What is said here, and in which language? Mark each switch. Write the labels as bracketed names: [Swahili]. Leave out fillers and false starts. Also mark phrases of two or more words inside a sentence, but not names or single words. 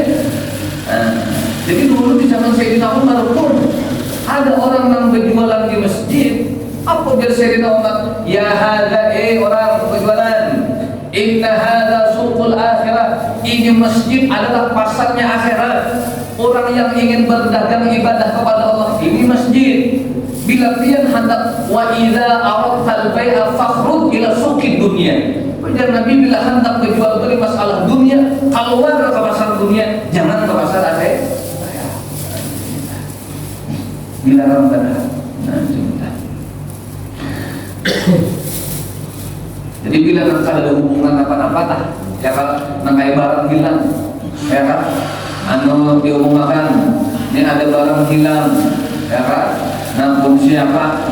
[Indonesian] Jadi dulu di zaman Sayyidina Umar pun ada orang yang berjualan di masjid. Apa biar Sayyidina Umar? [Arabic] Ya hadza, [Indonesian] orang berjualan. [Arabic] Inna hadza suqul akhirah. [Indonesian] Ini masjid adalah pasarnya akhirat. Orang yang ingin berdagang ibadah kepada Allah, ini masjid. [Banjar] Bila pian hendak, [Arabic] wa idza aradtal bai'a fakhruj ila suqid dunya. [Indonesian] Ujar Nabi, bila hendak berjual beli masalah dunia, keluar ke pasar dunia, jangan ke pasar akhirat. Bila Rabbana. Jadi bila nanti ada hubungan apa-apa, ya kan, kayak barang hilang, ya kan, diomongkan, ini ada barang hilang, ya kan, nah fungsi apa?